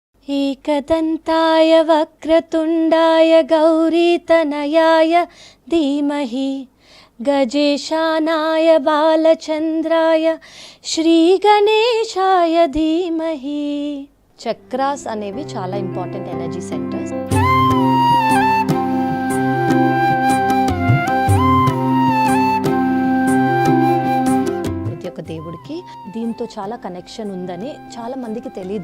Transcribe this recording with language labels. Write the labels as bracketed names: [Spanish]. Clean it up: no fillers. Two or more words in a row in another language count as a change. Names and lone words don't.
[Sanskrit] एकदन्ताय वक्रतुण्डाय गौरीतनयाय धीमहि गजेशानाय बालचन्द्राय श्रीगणेशाय धीमहि. [Telugu] చక్రాస్ అనేవి చాలా [English] important energy centers. [Telugu] ప్రతి ఒక్క దేవుడికి దీంతో చాలా కనెక్షన్ ఉందని చాలా మందికి తెలీదు.